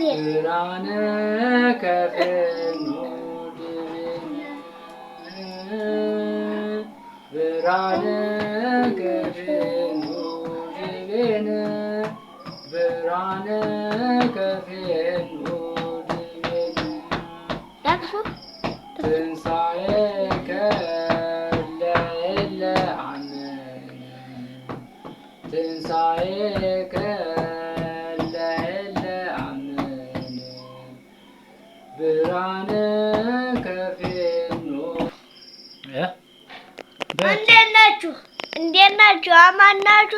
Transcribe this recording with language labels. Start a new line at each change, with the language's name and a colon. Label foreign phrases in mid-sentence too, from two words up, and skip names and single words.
Geez: ብርሃነ ከፍኖ ዲቤነ ብርሃነ ከፍኖ ዲቤነ ብርሃነ ከፍኖ ዲቤነ ትንሣኤከ ለእለ አመኑ ትንሣኤከ ለእለ አመኑ ብርሃነ ከፍኖ
Amharic: እንዴት ናችሁ? እንዴት ናችሁ? አማን ናችሁ?